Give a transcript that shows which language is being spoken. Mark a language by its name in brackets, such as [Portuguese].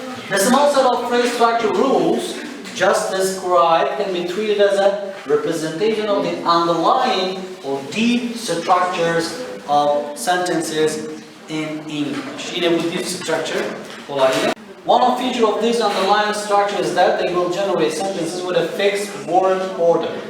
[English] The small set of phrase structure rules just described can be treated as a representation of the underlying or deep structures of sentences in English. [Turkish] Yine bu deep structure olayı. [English] One feature of this underlying structure is that they will generate sentences with a fixed word order.